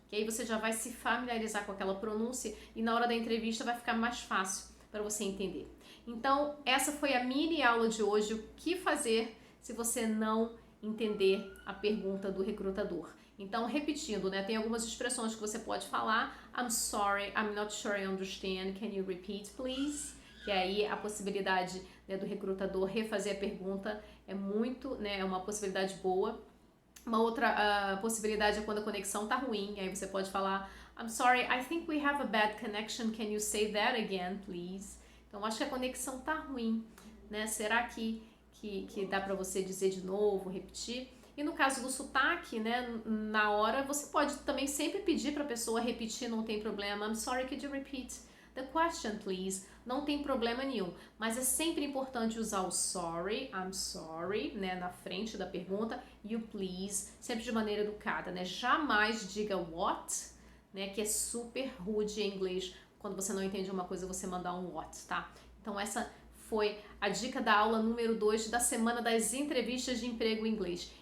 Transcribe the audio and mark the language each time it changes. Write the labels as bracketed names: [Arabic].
[Portuguese] Que aí você já vai se familiarizar com aquela pronúncia e na hora da entrevista vai ficar mais fácil para você entender. Então, essa foi a mini aula de hoje, o que fazer se você não entender a pergunta do recrutador. Então, repetindo, né, tem algumas expressões que você pode falar. [English] I'm sorry, I'm not sure I understand, can you repeat, please? [Portuguese] Que aí a possibilidade, né, do recrutador refazer a pergunta é muito, né, é uma possibilidade boa. Uma outra possibilidade é quando a conexão tá ruim, aí você pode falar [English] I'm sorry, I think we have a bad connection, can you say that again, please? [Portuguese] Então, acho que a conexão tá ruim, né? Será que dá para você dizer de novo, repetir? E no caso do sotaque, né, na hora, você pode também sempre pedir para a pessoa repetir, não tem problema. [English] I'm sorry, could you repeat the question, please? [Portuguese] Não tem problema nenhum. Mas é sempre importante usar o sorry, I'm sorry, né, na frente da pergunta, e o please, sempre de maneira educada, né? Jamais diga what, né, que é super rude em inglês. Quando você não entende uma coisa, você mandar um what, tá? Então essa foi a dica da aula número 2 da semana das entrevistas de emprego em inglês.